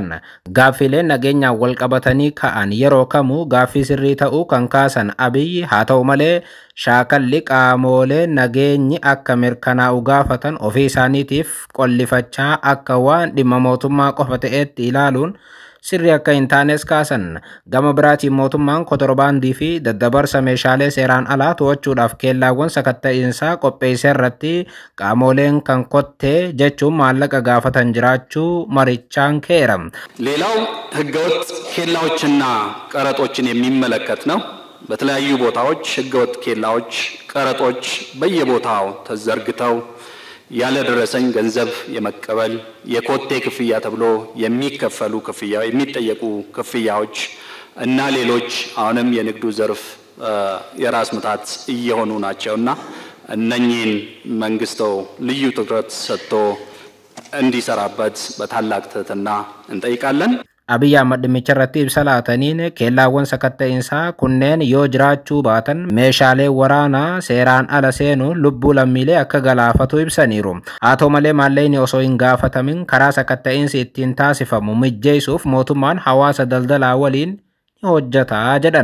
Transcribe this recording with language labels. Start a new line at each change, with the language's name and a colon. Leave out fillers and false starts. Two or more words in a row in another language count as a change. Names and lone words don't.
Oromo: Gaaffileen nageenyaa wal qabatanii ka'an yeroo kamuu gaaffii sirrii ta'uu kan kaasan Abiyyi haa ta'u malee shaakalli qaamolee nageenyi akka mirkanaa'u gaafatan ofii isaaniitiif qollifachaa akka waan dhimma mootummaa qofa ta'etti ilaaluun sirrii akka hin taanes kaasan. Gama biraatiin mootummaan kontirobaandii fi daddabarsa meeshaalee seeraan alaa to'achuudhaaf keellaawwan sakatta'iinsaa qopheessee irratti qaamoleen kan kottee jechuun maallaqa gaafatan jiraachuu marichaan keeram.
Amharic: ሌላው ህገወጥ ኬላዎችና ቀረጦችን የሚመለከት ነው። በተለያዩ ቦታዎች ህገወጥ ኬላዎች፣ ቀረጦች በየቦታው ተዘርግተው ያለ ደረሰኝ ገንዘብ የመቀበል የኮቴ ክፍያ ተብሎ የሚከፈሉ ክፍያ የሚጠየቁ ክፍያዎች እና ሌሎች አሁንም የንግዱ ዘርፍ የራስ ምታት እየሆኑ ናቸውና እነኚህን መንግስት ልዩ ትኩረት ሰጥቶ እንዲሰራበት በታላቅ ትህትና እንጠይቃለን።
Oromo: Abiyyi Ahmad dhimmicha irratti ibsa laataniin keellaawwan sakatta'iinsaa kunneen yoo jiraachuu baatan meeshaalee waraanaa seeraan ala seenuun lubbuu lammiilee akka galaafatu ibsaniiru. Haa ta'u malee maallaqni osoo hin gaafatamin karaa sakatta'iinsi ittiin taasifamu mijjeessuuf mootummaan hawaasa daldalaa waliin ni hojjeta jedhan.